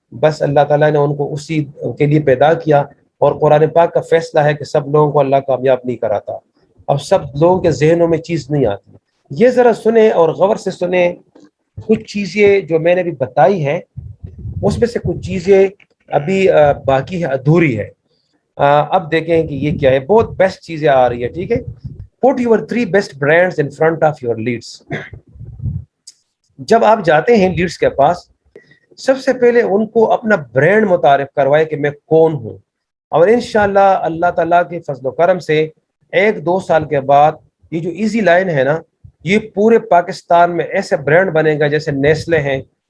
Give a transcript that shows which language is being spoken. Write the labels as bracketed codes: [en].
[ur] بس اللہ تعالیٰ نے ان کو اسی کے لیے پیدا کیا, اور قرآن پاک کا فیصلہ ہے کہ سب لوگوں کو اللہ کامیاب نہیں کراتا, اب سب لوگوں کے ذہنوں میں چیز نہیں آتی. یہ ذرا سنیں اور غور سے سنیں. کچھ چیزیں جو میں نے بھی بتائی ہیں اس میں سے کچھ چیزیں ابھی باقی ہے, ادھوری ہے. اب دیکھیں کہ یہ کیا ہے. بہت بیسٹ چیزیں آ رہی ہے, ٹھیک ہے. [en] Put your 3 best brands in front of your leads. [ur] جب آپ جاتے ہیں لیڈس کے پاس, سب سے پہلے ان کو اپنا برانڈ متعارف کروائے کہ میں کون ہوں, اور انشاءاللہ اللہ تعالیٰ کے فضل و کرم سے 1-2 سال کے بعد یہ جو ایزی لائن ہے نا, یہ پورے پاکستان میں ایسے برانڈ بنے گا جیسے نیسلے ہیں.